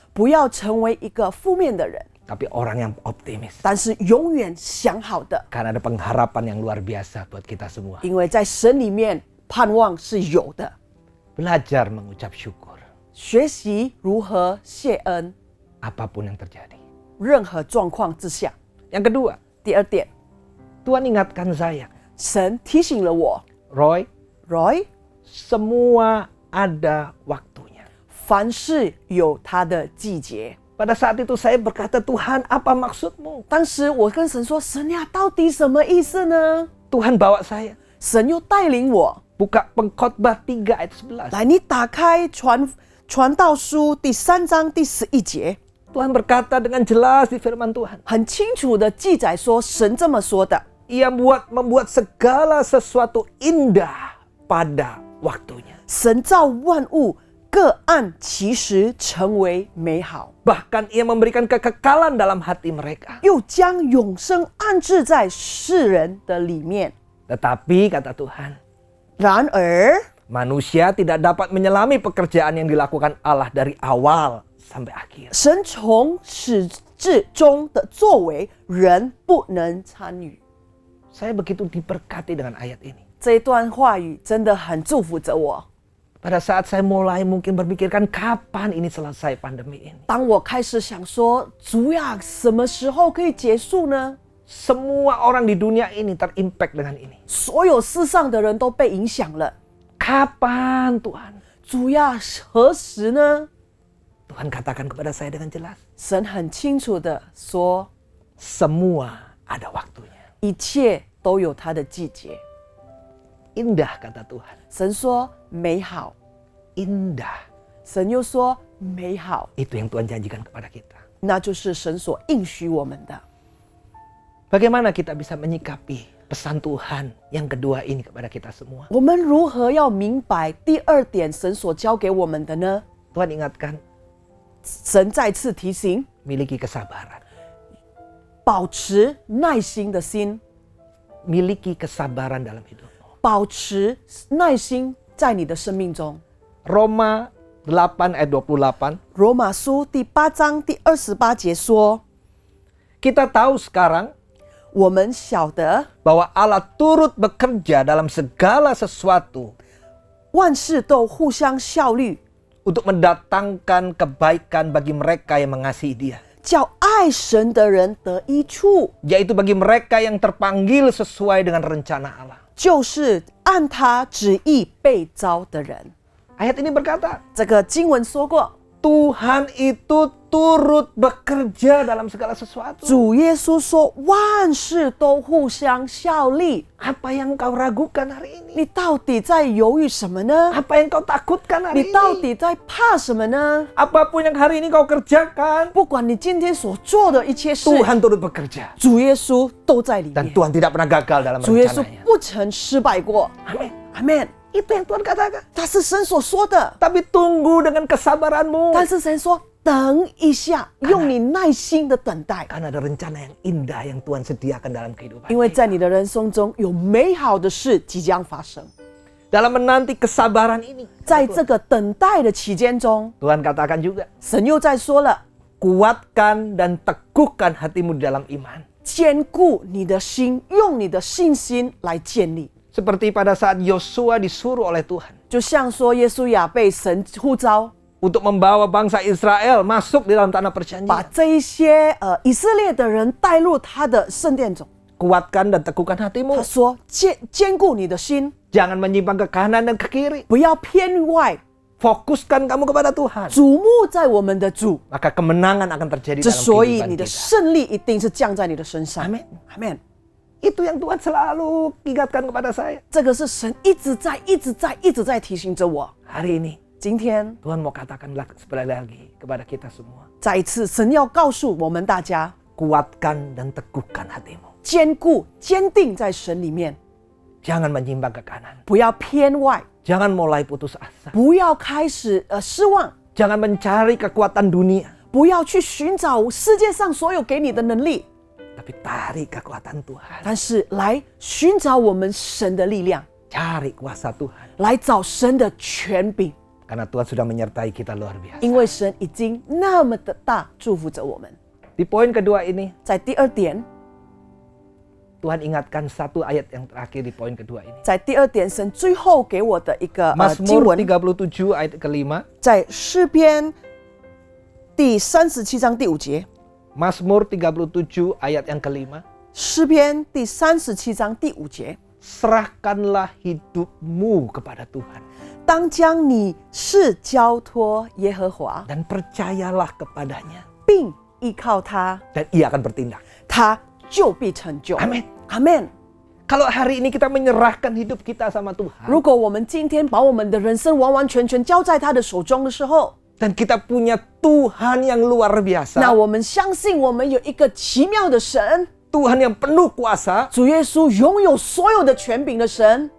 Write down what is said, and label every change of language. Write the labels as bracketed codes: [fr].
[zh] 不要成为一个负面的人， [id] Tapi orang yang optimis. [zh] 但是永远想好的， [id] Karena ada pengharapan yang luar biasa buat kita semua. [zh] 因为在神里面盼望是有的。 [id] Belajar mengucap syukur. [zh] 学习如何谢恩， [id] Apapun yang terjadi. [zh] 任何状况之下。 [id] Yang kedua, [zh] 第二点， [id] Tuhan ingatkan saya. [zh] 神提醒了我 [id] Roy, [zh] ，Roy， [id] semua ada waktunya. [zh] 凡事有它的季节。 [id] Pada saat itu saya berkata, Tuhan apa maksudmu? [zh] 当时我跟神说：“神呀，到底什么意思呢 [id] Tuhan bawa saya. ？” [zh] 神又带领我 [id] Buka Pengkhotbah 3 ayat 11. [zh] 来，你打开传道书第3章第11节， [id] Tuhan berkata dengan jelas di firman Tuhan. [zh] 很清楚的记载说，神这么说的： [id] Ia membuat segala sesuatu indah pada waktunya. [zh] 神造万物，各按其时成为美好， [id] Bahkan ia memberikan kekekalan dalam hati mereka. [zh] 又将永生安置在世人的里面。 [id] Tetapi kata Tuhan, [zh] 然而， [id] manusia tidak dapat menyelami pekerjaan yang dilakukan Allah dari awal sampai akhir. [zh] 神从始至终的作为，人不能参与。 [id] Saya begitu diberkati dengan ayat ini. [zh] 这一段话语真的很祝福着我。 [id] Pada saat saya mulai mungkin berpikirkan kapan ini selesai pandemi ini. [zh] 当我开始想说，主呀，什么时候可以结束呢？ [id] Semua orang di dunia ini terimpact dengan ini. [zh] 所有世上的人都被影响了。 [id] Kapan Tuhan? [zh] 主呀，何时呢？ [id] Tuhan katakan kepada saya dengan jelas. [zh] 神很清楚的说， [id] Semua ada waktunya. [zh] 一切都有它的季节。 [id] Indah kata Tuhan. [zh] 神说美好， [id] Indah. [zh] 神又说美好， [id] Itu yang Tuhan janjikan kepada kita. [zh] 那就是神所应许我们的。 [id] Bagaimana kita bisa menyikapi pesan Tuhan yang kedua ini kepada kita semua? [zh] 我们如何要明白第二点神所教给我们的呢？ [id] Tuhan ingatkan, [zh] 神再次提醒， [id] miliki kesabaran. [zh] 保持耐心的心， [id] Miliki kesabaran dalam hidup. [zh] 保持耐心在你的生命中。 [id] Roma 8 ayat 28. [zh] 罗马书第8章第28节说， [id] Kita tahu sekarang [zh] 我们晓得 [id] bahwa Allah turut bekerja dalam segala sesuatu [zh] 万事都互相效力， [id] untuk mendatangkan kebaikan bagi mereka yang mengasihi Dia. [zh] 叫爱神的人得益处， [id] Yaitu bagi mereka yang terpanggil sesuai dengan rencana Allah. [zh] 就是按他旨意被召的人。 [id] Ayat ini berkata, [zh] 这个经文说过， [id] Tuhan itu turut bekerja dalam segala sesuatu. [zh] 主耶稣说万事都互相效力。 [id] Apa yang kau ragukan hari ini? [zh] 你到底在犹豫什么呢？ [id] Apa yang kau takutkan hari [zh] 你到 [id] ini? [zh] 底在怕什么呢？ [id] Apapun yang hari ini kau kerjakan, [zh] 不管你今天所做的一切事， [id] Tuhan turut bekerja. [zh] 主耶稣都在里 [id] Dan [zh] 面。 [id] Tuhan tidak pernah gagal dalam [zh] 主耶稣 [id] rencananya. [zh] 不曾失败过。 [id] Amin. [zh] 阿门。 [id] Itu yang Tuhan katakan. [zh] 他是神所说的， [id] Tapi tunggu dengan kesabaranmu. [zh] 但是神说等一下，用你耐心的等待， [id] Karena ada rencana yang indah yang Tuhan sediakan dalam kehidupan. [zh] 因为在你的人生中有美好的事即将发生。 [id] Dalam menanti kesabaran ini, [zh] 在这个等待的期间中， [id] Tuhan katakan juga, [zh] 神又在说了， [id] kuatkan dan teguhkan hatimu di dalam iman. [zh] 坚固你的心，用你的信心来建立。 [id] Seperti pada saat Yosua disuruh oleh Tuhan [zh] 就像说耶稣亚被神呼召， [id] untuk membawa bangsa Israel masuk di dalam tanah [zh] 把 [id] perjanjian. [zh] 这一些以色列的人带入他的圣殿中。 [id] Kuatkan dan teguhkan [zh] 他 [id] hatimu. [zh] 说坚固你的心， [id] Jangan menyimpang ke kanan dan ke kiri. [zh] 不要偏外， [id] Fokuskan kamu kepada Tuhan. [zh] 瞩目在我们的主。 [id] Maka kemenangan akan terjadi [zh] 之 [id] dalam [zh] 所以 [id] kehidupan [zh] 你的 [id] kita. [zh] 胜利一定是降在你的身上。 [id] Amin. [zh] 阿门。 [id] Itu yang Tuhan selalu ingatkan kepada saya. [zh] 这个是神一直在提醒着我。 [id] Hari ini [zh] 今天 [id] Tuhan mau katakan sekali lagi kepada kita semua. [zh] 再一次，神要告诉我们大家， [id] Kuatkan dan teguhkan hatimu. [zh] 坚固、坚定在神里面， [id] Jangan menyimpang ke kanan. [zh] 不要偏外， [id] Jangan mulai putus asa. [zh] 不要开始失望， [id] Jangan mencari kekuatan dunia. [zh] 不要去寻找世界上所有给你的能力， [id] Tapi tarik kekuatan Tuhan. [zh] 但是来寻找我们神的力量， [id] Cari kuasa Tuhan. [zh] 来找神的权柄， [id] Karena Tuhan sudah menyertai kita luar biasa. [zh] 因为神已经那么的大祝福着我们。 [id] Di poin kedua ini, [zh] 在第二点， [id] Tuhan ingatkan satu ayat yang terakhir di poin kedua ini. [zh] 在第二点，神最后给我的一个经 [id] Mazmur [zh] 文， [id] 37 ayat kelima. [zh] 在诗篇第37章第5节， [id] Mazmur 37 ayat yang kelima. [zh] 诗篇第37章第5节， [id] Serahkanlah hidupmu kepada Tuhan. [zh] 当将你事交托耶和华， [id] Dan percayalah kepadanya. [zh] 并依靠他， [id] Dan ia akan bertindak. [zh] 他就必成就。 [id] Amin. [zh] 阿门。 [id] Kalau hari ini kita menyerahkan hidup kita sama Tuhan. [zh] 如果我们今天把我们的人生完完全全交在他的手中的时候， [id] Dan kita punya Tuhan yang luar biasa. [zh] 那我们相信我们有一个奇妙的神， [id] Tuhan yang penuh kuasa. [zh] 主耶稣拥有所有的权柄的神，